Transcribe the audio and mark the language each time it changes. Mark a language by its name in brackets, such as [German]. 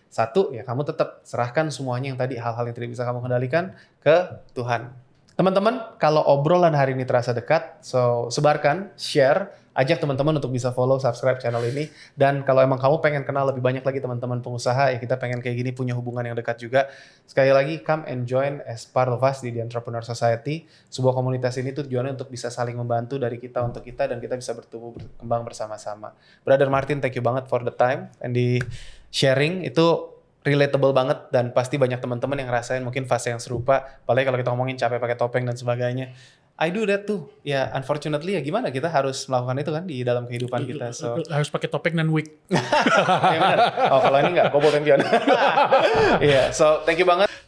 [Indonesian] Satu, ya kamu tetap serahkan semuanya yang tadi hal-hal yang tidak bisa kamu kendalikan ke Tuhan. Teman-teman, kalau obrolan hari ini terasa dekat, so sebarkan, share, ajak teman-teman untuk bisa follow, subscribe channel ini. Dan kalau emang kamu pengen kenal lebih banyak lagi teman-teman pengusaha, ya kita pengen kayak gini punya hubungan yang dekat juga. Sekali lagi, [English] come and join as part of us [Indonesian] di The Entrepreneur Society. Sebuah komunitas ini tujuannya untuk bisa saling membantu dari kita untuk kita dan kita bisa bertumbuh berkembang bersama-sama. [English] Brother Martin, thank you [Indonesian] banget [English] for the time and the sharing. [Indonesian] Itu relatable banget dan pasti banyak teman-teman yang ngerasain mungkin fase yang serupa. Apalagi kalau kita ngomongin capek pakai topeng dan sebagainya. [English] I do that too. [Indonesian] Ya unfortunately ya gimana kita harus melakukan itu kan di dalam kehidupan kita. So harus pakai topeng dan wig. Ya benar. Oh kalau ini enggak, Bobo Tempion. Iya, [English] so thank you [Indonesian] banget.